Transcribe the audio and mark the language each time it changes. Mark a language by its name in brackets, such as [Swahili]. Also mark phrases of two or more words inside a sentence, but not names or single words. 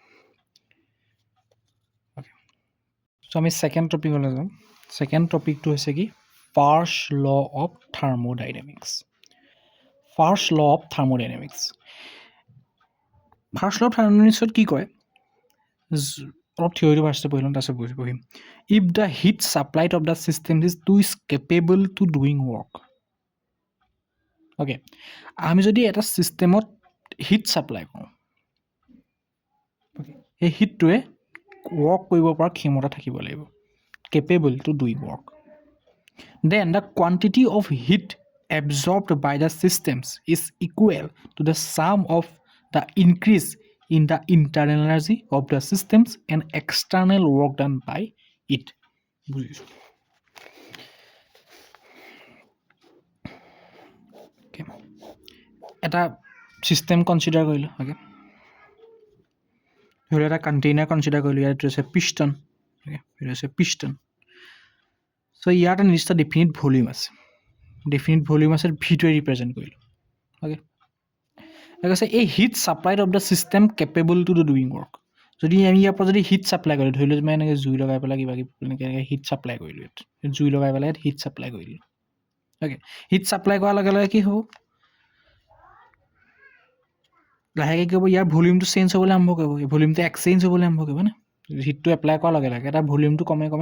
[Assamese] অ'কে চ' আমি ছেকেণ্ড টপিকলৈ যাম ছেকেণ্ড টপিকটো হৈছে কি [English] First Law of Thermodynamics [Assamese] ফাৰ্ষ্ট [English] Law of Thermodynamics First Law of Thermodynamicsত [Assamese] কি কয় অলপ থিয়ৰিটো ফাৰ্ষ্টে পঢ়ি ল'ম তাৰপিছত পঢ়িম [English] If the heat supplied of the system is capable to doing work okay [Assamese] আমি যদি এটা ছিষ্টেমত [English] heat supply [Assamese] কৰোঁ সেই হিটটোৱে ৱৰ্ক কৰিব পৰা ক্ষমতা থাকিব লাগিব [English] capable to doing work. Then the quantity of heat absorbed by the systems is equal to the sum of the increase in the internal energy of the systems and external work done by it. Okay. [Assamese] এটা [English] system consider [Assamese] কৰিলোঁ okay. ধৰি এটা [English] container consider [Assamese] কৰিলোঁ ইয়াত আছে piston okay. [English] Here is a piston. So [Assamese] ইয়াত এটা নিৰ্দিষ্ট [English] definite volume [Assamese] আছে [English] definite volume [Assamese] আছে ভিটোৱে ৰিপ্ৰেজেণ্ট কৰিলোঁ অ'কে কৈছে এই [English] heat supplied of the system capable to do doing work [Assamese] যদি আমি ইয়াৰ পৰা যদি [English] heat supply [Assamese] কৰিলোঁ ধৰি লওঁ মই এনেকৈ জুই লগাই পেলাই কিবা কিবি এনেকৈ [English] heat supply [Assamese] কৰিলোঁ ইয়াত জুই লগাই পেলাই ইয়াত [English] heat supply [Assamese] কৰিলোঁ অ'কে [English] heat supply [Assamese] কৰাৰ লগে লগে কি হ'ব লাহেকৈ কি হ'ব ইয়াৰ ভলিউমটো চেঞ্জ হ'বলৈ আৰম্ভ কৰিব এই ভলিউমটো এক্সচেঞ্জ হ'বলৈ আৰম্ভ কৰিব নে হিটটো এপ্লাই কৰাৰ লগে লগে এটা ভলিউমটো কমে কমে